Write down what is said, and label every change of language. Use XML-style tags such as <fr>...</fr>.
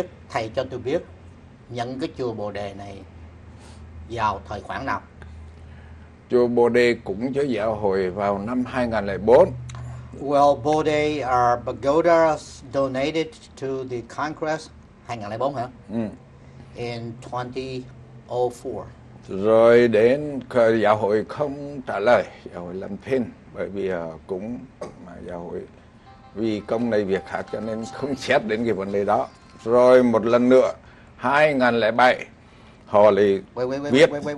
<vi>Thầy cho tôi biết nhận cái chùa Bồ Đề này vào thời khoảng nào? Chùa Bồ Đề cũng cho giáo hội vào năm 2004.</vi> <en>Well, Bồ Đề pagoda donated to the Congress 2004 hả? In 2004.</en> <vi>Rồi đến giáo hội không trả lời, giáo hội làm thinh, bởi vì cũng mà giáo hội vì công này việc khác cho nên không xét đến cái vấn đề đó. Rồi một lần nữa 2007 họ lại viết</vi>